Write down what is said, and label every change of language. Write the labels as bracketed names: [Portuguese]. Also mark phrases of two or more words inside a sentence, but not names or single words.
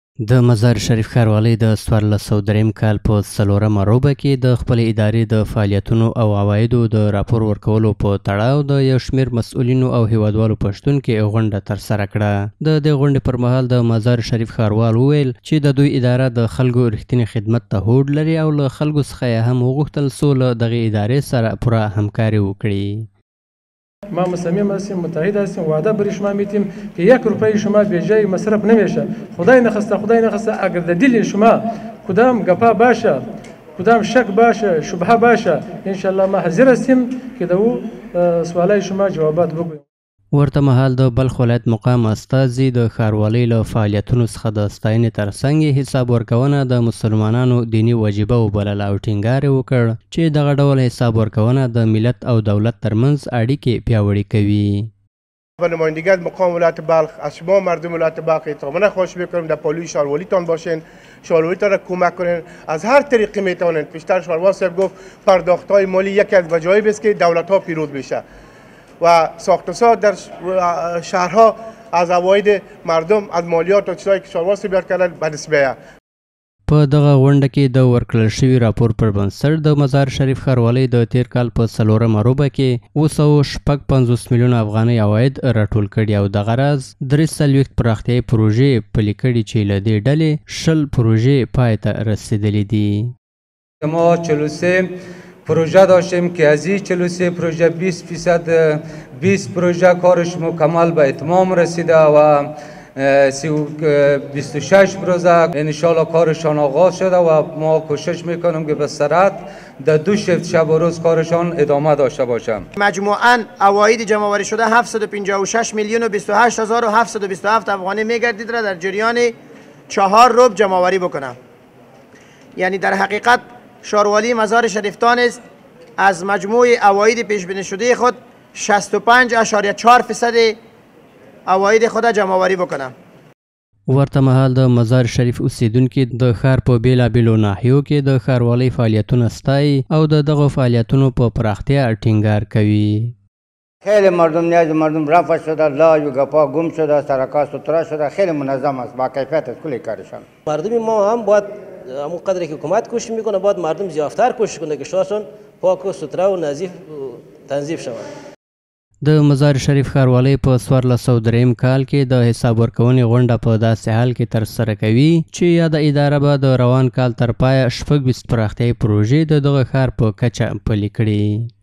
[Pashto] د مزار شریف ښاروالۍ د 1403 کال په 4مه روبه کې د خپلې ادارې د فعالیتونو او عوایدو د راپور ورکولو په تړاو د یو شمېر مسؤلینو او هیوادوالو په شتون کې غونډه ترسره کړه. د دې غونډې پر مهال د مزار شریف ښاروال وویل چې د دوی اداره د خلکو رښتینې خدمت ته هوډ لري او له خلکو څخه یې هم وغوښتل څو له دغې ادارې سره پوره همکاري وکړي. [Persian] ما مصمم هستیم، متحد هستیم، وعده بر شما میتیم که 1 روپیه شما به جای مصرف نمیشه. خدای نخواسته اگر در دل شما کدام گپا باشه، کدام شک باشه، شبهه باشه، انشالله ما حاضر هستیم که دو سوالای شما جوابات بگویم. [Pashto] ورته مهال د بلخ ولایت مقام استازي د ښاروالۍ له فعالیتونو څخه د ستاینې ترڅنګ حساب ورکونه د مسلمانانو دیني وجیبه وبلله او ټینګار وکړ چې دغه ډول حساب ورکونه د ملت او دولت ترمنځ اړیکې پیاوړې کوي. [Persian] به نمایندگی مقام ولایت بلخ از شما مردم ولایت بلخ احتراما خواهش میکنم در پالوی شاروالیتان باشین، شاروالیتان را کمک کنین از هر طریقی میتونین. پیشتر شاروال صاحب گفت پرداخت‌های مالی یکی از وجایب است که دولت‌ها پیروز بشه و ساخت‌وساز در شهرها از عواید مردم از مالیات و چیزایی که شاروال صاحب یاد کردن به نسبه. [Pashto] په دغه غونډه کې د ورکړل شوي راپور پر بنسټ د مزار شریف ښاروالۍ د تیر کال په 4مه روبه کې 256 میلیونه افغانۍ عواید راټول کړي او دغه راز 43 پراختیایي پروژې پلي کړي چې له دې ډلې 20 پروژې پای ته رسیدلې دي. [Persian] ما 43 پروژه داشتیم که از این 43 پروژه 20% پروژه کارش مکمل به اتمام رسیده و 26 پروژه انشالله کارشان آغاز شده و ما کوشش میکنیم که به سرعت در 2 شیفت شب و روز کارشان ادامه داشته باشم. مجموعاً عواید جمع‌آوری شده 756 میلیون و 28 هزار و 727 افغانی میگردید را در جریان 4 روب جمع‌آوری بکنم. یعنی در حقیقت شاروالی مزار شریف دانست از مجموع عواید پیش بینی شده خود 65.4% عواید خود جمع‌آوری بکنم. [Pashto] ورته مهال د مزار شریف اوسیدونکي د ښار په بیلابیلو ناحیو کې د ښاروالۍ فعالیتونه ستایي او د دغو فعالیتونو په پراختیا ټینګار کوي. [Persian] خیلی مردم نیاز مردم رفع شده، لاج و گپا گم شده، سرکا سترا شده، خیلی منظم است، با کیفیت است کلی کارشان. مردم ما هم باید همون قدری که حکومت کوشش میکنه باید مردم زیافتر کوشش کنه که شهرشون پاک و سترا و نظیف تنظیف شود. [Pashto] د مزار شریف ښاروالۍ په 1403 کال کې د حساب ورکونې غونډه په داسې حال کې ترسره کوي چې یاده اداره به د روان کال تر پایه 26 پراختیایي پروژې د دغه ښار په کچه پلي کړي.